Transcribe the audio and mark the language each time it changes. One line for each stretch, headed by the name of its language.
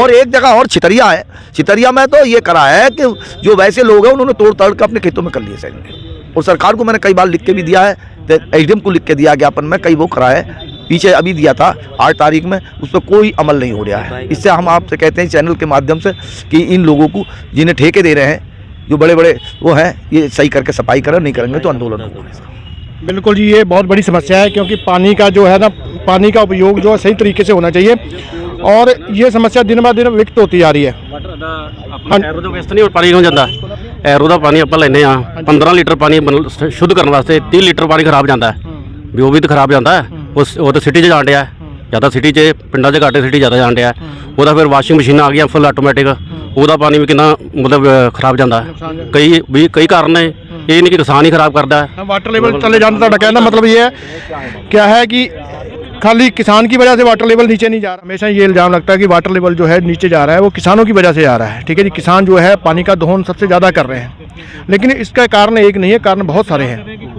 Hindi: और एक जगह और छितरिया है, छितरिया में तो ये करा है कि जो वैसे लोग हैं उन्होंने तोड़ ताड़ के अपने खेतों में कर लिए सही, और सरकार को मैंने कई बार लिख के भी दिया है, एडीएम को लिख के दिया ज्ञापन में, कई वो करा है, पीछे अभी दिया था 8 तारीख में, उस पर कोई अमल नहीं हो रहा है। इससे हम आपसे कहते हैं चैनल के माध्यम से कि इन लोगों को जिन्हें ठेके दे रहे हैं जो बड़े बड़े वो हैं ये सही करके सफाई करें, नहीं करेंगे तो आंदोलन होगा। बिल्कुल जी, ये बहुत बड़ी समस्या है क्योंकि पानी का जो है ना, पानी का उपयोग जो है सही तरीके से होना चाहिए और ये समस्या दिन ब दिन विकसित होती जा रही है।
Punjabi: ਐਰੋ ਦਾ ਵੇਸਟ ਨਹੀਂ ਹੋਰ ਪਾਣੀ ਹੋ ਜਾਂਦਾ। ਐਰੋ ਦਾ ਪਾਣੀ ਆਪਾਂ ਲੈਨੇ ਆ 15 ਲੀਟਰ ਪਾਣੀ ਸ਼ੁੱਧ ਕਰਨ ਵਾਸਤੇ 30 ਲੀਟਰ ਪਾਣੀ ਖਰਾਬ ਜਾਂਦਾ ਹੈ ਵੀ ਉਹ ਵੀ ਤਾਂ ਖਰਾਬ ਜਾਂਦਾ ਹੈ। ਉਹ ਤਾਂ ਸਿਟੀ 'ਚ ਜਾਣ ਡਿਆ ਜ਼ਿਆਦਾ, ਸਿਟੀ 'ਚ ਪਿੰਡਾਂ 'ਚ ਘੱਟ, ਸਿਟੀ ਜ਼ਿਆਦਾ ਜਾਣ ਡਿਆ। ਉਹਦਾ ਫਿਰ ਵਾਸ਼ਿੰਗ ਮਸ਼ੀਨਾਂ ਆ ਗਈਆਂ ਫੁੱਲ ਆਟੋਮੈਟਿਕ, ਉਹਦਾ ਪਾਣੀ ਵੀ ਕਿੰਨਾ ਮਤਲਬ ਖਰਾਬ ਜਾਂਦਾ ਹੈ। ਕਈ ਕਾਰਨ ਨੇ, ਇਹ
Hindi: नहीं कि किसान ही खराब करता है। वाटर लेवल चले जाना, तो कहने का मतलब ये है क्या है कि खाली किसान की वजह से वाटर लेवल नीचे नहीं जा रहा। हमेशा ये इल्ज़ाम लगता है कि वाटर लेवल जो है नीचे जा रहा है वो किसानों की वजह से जा रहा है। ठीक है जी, किसान जो है पानी का दोहन सबसे ज़्यादा कर रहे हैं, लेकिन इसका कारण एक नहीं है, कारण बहुत सारे हैं।